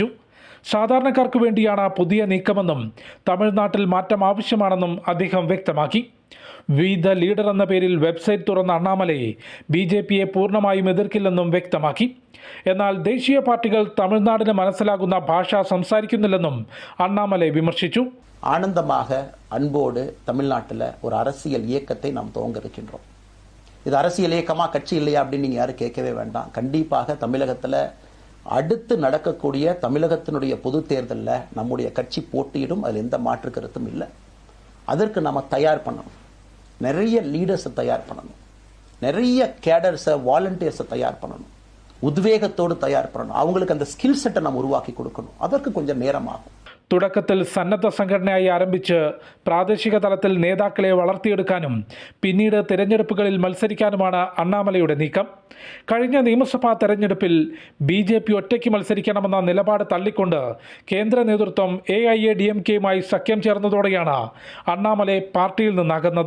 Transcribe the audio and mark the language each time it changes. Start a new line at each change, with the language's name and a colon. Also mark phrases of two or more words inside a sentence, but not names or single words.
Malayalam: സാധാരണക്കാർക്ക് വേണ്ടിയാണ് പുതിയ നീക്കമെന്നും തമിഴ്നാട്ടിൽ മാറ്റം ആവശ്യമാണെന്നും അദ്ദേഹം വ്യക്തമാക്കി. വി ദ ലീഡർ എന്ന പേരിൽ വെബ്സൈറ്റ് തുറന്ന അണ്ണാമലൈ BJPയെ പൂർണ്ണമായും എതിർക്കില്ലെന്നും വ്യക്തമാക്കി. എന്നാൽ ദേശീയ പാർട്ടികൾ തമിഴ്നാടിന് മനസ്സിലാകുന്ന ഭാഷ സംസാരിക്കുന്നില്ലെന്നും അണ്ണാമലൈ വിമർശിച്ചു.
Tamil: ஆனந்தமாக அன்போடு தமிழ்நாட்டில் ஒரு அரசியல் இயக்கத்தை நாம் துவங்க இருக்கின்றோம். இது அரசியல் இயக்கமா கட்சி இல்லையா அப்படின்னு நீங்கள் யாரும் கேட்கவே வேண்டாம். கண்டிப்பாக தமிழகத்தில் அடுத்து நடக்கக்கூடிய தமிழகத்தினுடைய பொது தேர்தலில் நம்முடைய கட்சி போட்டியிடும், அதில் எந்த மாற்று கருத்தும் இல்லை. அதற்கு நம்ம தயார் பண்ணணும், நிறைய லீடர்ஸை தயார் பண்ணணும், நிறைய கேடர்ஸை வாலண்டியர்ஸை தயார் பண்ணணும், உத்வேகத்தோடு தயார் பண்ணணும். அவங்களுக்கு அந்த ஸ்கில் செட்டை நம்ம உருவாக்கி கொடுக்கணும். அதற்கு கொஞ்சம் நேரம் ആകും.
Malayalam: തുടക്കത്തിൽ സന്നദ്ധ സംഘടനയായി ആരംഭിച്ച് പ്രാദേശിക തലത്തിൽ നേതാക്കളെ വളർത്തിയെടുക്കാനും പിന്നീട് തിരഞ്ഞെടുപ്പുകളിൽ മത്സരിക്കാനുമാണ് അണ്ണാമലയുടെ നീക്കം. കഴിഞ്ഞ നിയമസഭാ തെരഞ്ഞെടുപ്പിൽ BJP ഒറ്റയ്ക്ക് മത്സരിക്കണമെന്ന നിലപാട് തള്ളിക്കൊണ്ട് കേന്ദ്ര നേതൃത്വം AIADMKയുമായി സഖ്യം ചേർന്നതോടെയാണ് അണ്ണാമലൈ പാർട്ടിയിൽ നിന്നകന്നത്.